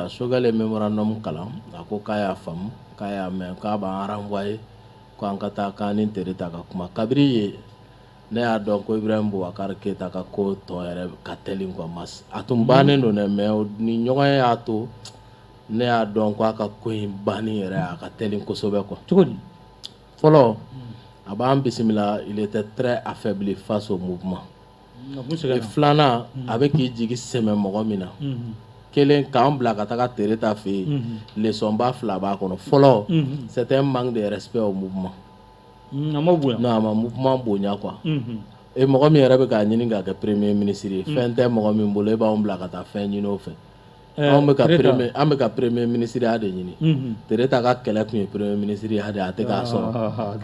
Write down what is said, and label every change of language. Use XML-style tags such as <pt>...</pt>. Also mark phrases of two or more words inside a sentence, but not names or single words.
<bm>Choguel ye mémorandum kalan a ko k'a y'a faamu k'a y'a mɛn k'a b'an renvoyer k'an ka taa k'an ni Tere ta ka kuma kabiri ye ne y'a dɔn ko Ibrahim Boubacar Keita ka ko tɔ yɛrɛ ka teli quoi mas a tun bannen don dɛ mais ni ɲɔgɔn y'a to ne y'a dɔn ko a ka ko in banni yɛrɛ a ka teli kosɛbɛ quoi. Cogo di? Fɔlɔ a b'an bisimila</bm> <fr>il était très affaibli face au mouvement.</fr> <bm>Filanan a bɛ k'i jigi sɛmɛ mɔgɔ min na kelen k'an bila ka taga Tere ta fɛ yen leçonba fila b'a kɔnɔ.</bm> <fr>Fɔlɔ c'est un manque de respect au mouvement.</fr> <bm>A ma bonya. Non, a ma mouvement bonya quoi. Et mɔgɔ min yɛrɛ bɛ k'a ɲini k'a kɛ</bm> <fr>premier ministre</fr> <bm>ye fɛn tɛ mɔgɔ min bolo e b'anw bila ka taa fɛn ɲini o fɛ. An bɛ ka</bm> <fr>premier ministre</fr> <bm>ya de ɲini. Tere ta ka kɛlɛ tun ye</bm> <fr>premier ministre</fr> <bm>ya de a tɛ k'a sɔrɔ.</bm>